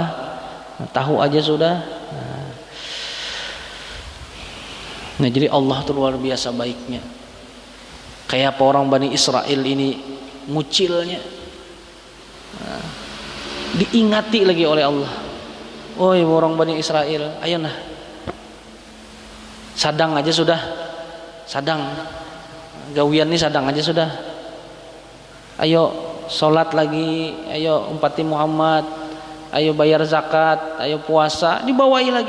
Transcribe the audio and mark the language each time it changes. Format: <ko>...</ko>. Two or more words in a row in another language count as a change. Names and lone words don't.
<bjn>Nah, tahu aja sudah. Nah, jadi Allah tuh luar biasa baiknya. Kayak apa orang Bani Israel ini ngucilnya. Nah, diingati lagi oleh Allah. Oi orang Bani Israel, ayo nah, sadang aja sudah, sadang, gawian nih sadang aja sudah. Ayo sholat lagi, ayo umpati Muhammad, ayo bayar zakat, ayo puasa, dibawai lagi.</bjn>